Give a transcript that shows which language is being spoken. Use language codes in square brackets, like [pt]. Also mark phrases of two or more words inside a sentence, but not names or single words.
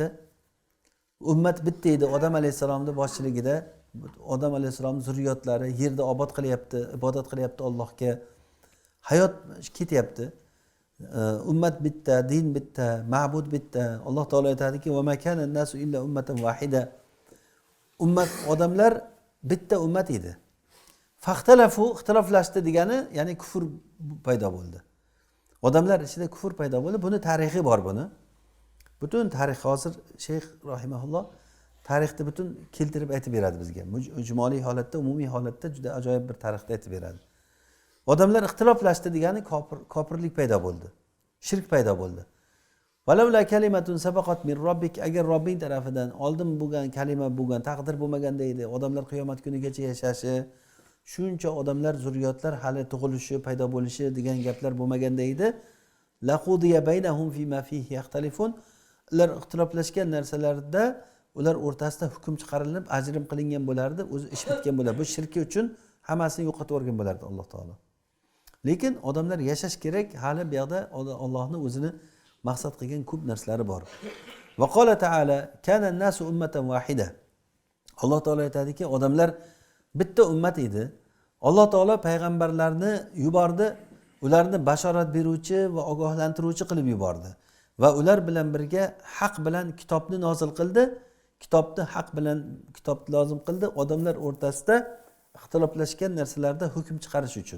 [uz] Ummat bitta edi, Odam alayhisalomning boshchiligida. Odam alayhisalomning zurriyotlari yerda obod qilyapti, ibodat qilyapti Allohga. Hayot ketyapti. Ummat bitta, din bitta, ma'bud bitta. Alloh taolo aytadiki: [ar] "وما كان الناس إلا أمة واحدة." [uz] Ummat, odamlar bitta ummat edi. Faxtalafu, ixtiloflashdi degani, ya'ni kufr paydo bo'ldi. Odamlar ichida kufr paydo bo'ldi. Buni tarixi bor buni. Butun tarix hozir Sheyx rahimahulloh tarixni butun keltirib aytib beradi bizga. Ijmoliy holatda, umumiy holatda juda ajoyib bir tarixni aytib beradi. Odamlar ixtiloflashdi degani kofirlik paydo bo'ldi. Shirk paydo bo'ldi. [ar] ولولا كلمة سبقت من ربك, [uz] agar Robbing tarafidan oldin bo'lgan kalima bo'lgan, taqdir bo'lmaganda edi, odamlar qiyomat kunigacha yashashi, shuncha odamlar, zurriyotlar hali tug'ilishi, paydo bo'lishi degan gaplar bo'lmaganda edi, [ar] لقضي بينهم فيما فيه يختلفون, [uz] ular ixtiloflashgan narsalarda ular o'rtasida hukm chiqarilib, ajrim qilingan bo'lardi, o'zi ish bitgan bo'lardi. Bu shirki uchun hammasini yo'qotib yuborgan bo'lardi Alloh taolo. Lekin odamlar yashash kerak, hali bu yoqda Allohning o'zini maqsad qilgan ko'p narsalari bor. [ar] وقال تعالى كان الناس أمة واحدة. [uz] Alloh taolo aytadiki, odamlar bitta ummat edi. Alloh taolo payg'ambarlarni yubordi, ularni bashorat beruvchi va ogohlantiruvchi qilib yubordi. Va ular bilan birga haq bilan kitobni nozil qildi. Kitobni haq bilan kitobni lozim qildi, odamlar o'rtasida ixtiloflashgan narsalarda hukm chiqarish uchun.